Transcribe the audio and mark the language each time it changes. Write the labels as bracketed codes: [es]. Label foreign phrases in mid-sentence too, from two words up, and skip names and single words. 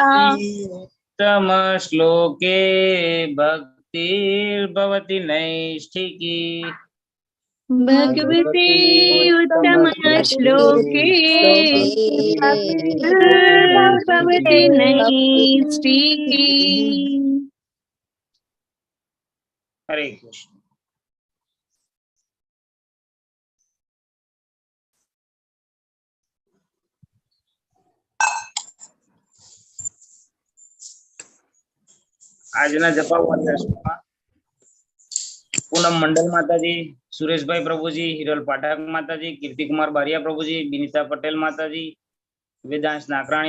[sa] उत्तमश्लोके भक्तिर्भवति नैष्ठिकी भगवते उत्तमश्लोके भवति नैष्ठिकी हरे कृष्ण। [gu] આજના જપાવાળા પૂનમ મંડલ માતાજી, સુરેશભાઈ પ્રભુજી, હિરલ પાઠક માતાજી, કીર્તિકુમાર બારિયા પ્રભુજી, બિનિતા પટેલ માતાજી, વેદાંશ નાકરાણી